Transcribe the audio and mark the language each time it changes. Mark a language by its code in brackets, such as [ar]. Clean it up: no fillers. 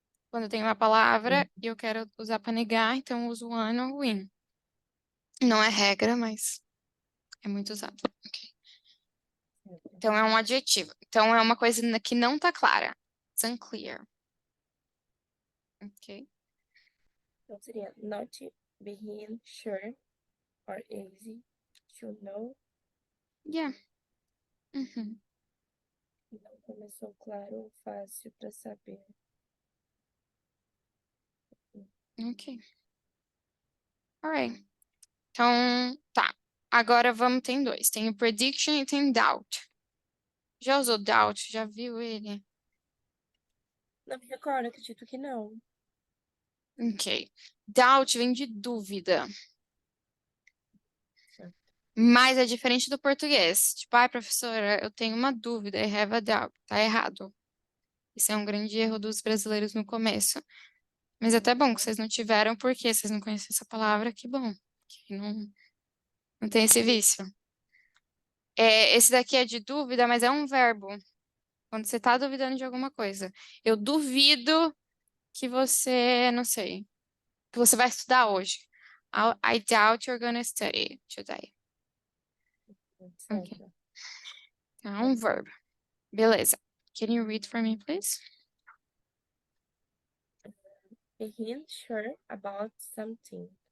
[pt] Quando eu tenho uma palavra e eu quero usar para negar, então eu uso o an ou o in. Não é regra, mas é muito usado. Ok. Então é um adjetivo. Então é uma coisa que não tá clara. [en] It's unclear. Ok? [pt] Então seria [en] not being sure or easy to know. Yeah. Uhum. [pt] Não começou claro ou fácil para saber. Ok. Alright. Então, tá. Agora vamos, tem dois. Tem o prediction e tem doubt. Já usou doubt? Já viu ele? Não me recordo, acredito que não. Ok. Doubt vem de dúvida. Mas é diferente do português. Tipo, ai, professora, eu tenho uma dúvida, [en] I have a doubt. [pt] Tá errado. Isso é um grande erro dos brasileiros no começo. Mas é até bom que vocês não tiveram, porque vocês não conhecem essa palavra, que bom. Que não tem esse vício. Esse daqui é de dúvida, mas é um verbo. Quando você tá duvidando de alguma coisa. Eu duvido que você, não sei, que você vai estudar hoje. [en] I doubt you're gonna study today. Ok. [pt] Certo. Então, é um verbo. Beleza. [en] Can you read for me, please? Being sure about something.